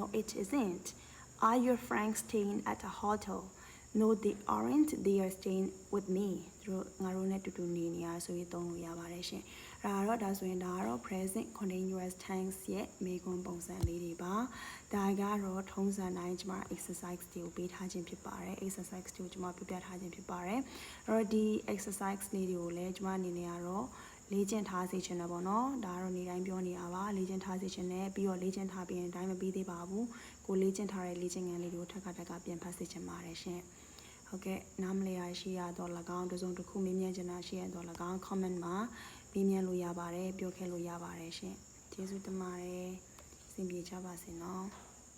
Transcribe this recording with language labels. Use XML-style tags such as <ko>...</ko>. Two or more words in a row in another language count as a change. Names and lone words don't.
<en>it isn't are your friends staying at a hotel no they aren't they are staying with me</en> <my>တို့ငါတို့နဲ့တူတူနေနေရဆိုရင်သုံးလို့ရပါတယ်ရှင်ဒါဆိုရင်ဒါကတော့</my> <en>present continuous tense</en> <my>ရဲ့မေးခွန်းပုံစံလေးတွေပါဒါကတော့ထုံးစံတိုင်းကျွန်မ exercise တွေကိုပေးထားခြင်းဖြစ်ပါတယ် exercise တွေကိုကျွန်မပြပြ ထားခြင်းဖြစ်ပါတယ်အဲ့တော့ဒီ exercise လေးတွေကိုလည်းကျွန်မအနေနဲ့ကတော့လေ့ကျင့်ထားစေချင်တယ်ပေါ့နော်ဒါကတော့နေ့တိုင်းပြောနေတာပါလေ့ကျင့်ထားစေချင်တယ်ပြီးတော့လေ့ကျင့်ထားပြီးရင်အတိုင်းမပြီးသေးပါဘူးကိုလေ့ကျင့်ထားတဲ့လေ့ကျင့်ခန်းလေးတွေကိုထပ်ခါပြန်ဖတ်စေချင်ပါတယ်ရှင်ဟုတ်ကဲ့နားမလည်ရရှိရတော့၎င်းတစ်စုံတစ်ခုမေးမြန်းချင်တာရှိရတော့၎င်း comment မှာမေးမြန်းလို့ရပါတယ်ပြောခဲ့လို့ရပါတယ်ရှင်ကျေးဇူးတင်ပါတယ်အဆင်ပြေကြပါစေနော်</my>